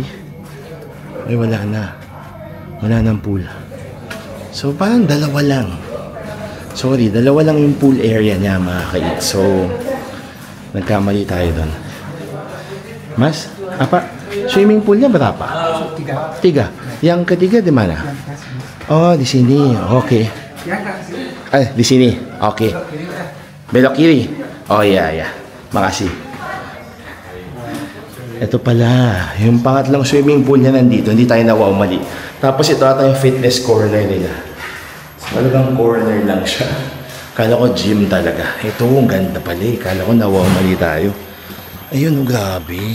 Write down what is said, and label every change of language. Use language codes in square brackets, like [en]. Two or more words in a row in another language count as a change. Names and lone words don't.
[tl] Ay, wala na. Wala nang pool. So, parang 2 lang. Sorry, 2 lang yung [en] pool area [tl] niya, mga kait. So, nagkamali tayo doon. Mas? Apa? [en] Swimming pool [id] niya berapa? 3. Yang ketiga di mana? Oh, di sini. Okay. Di sini. Okay. Belok kiri. [en] Oh, yeah. [id] Makasih. [tl] Ito pala, yung pangatlong [en] swimming pool [tl] niya nandito, hindi tayo nawaw mali. Tapos ito ata yung [en] fitness corner [tl] nila. Talagang corner lang siya. Kala ko gym talaga. Ito, ang ganda pala eh. Kala ko nawaw mali tayo. Ayun, grabe.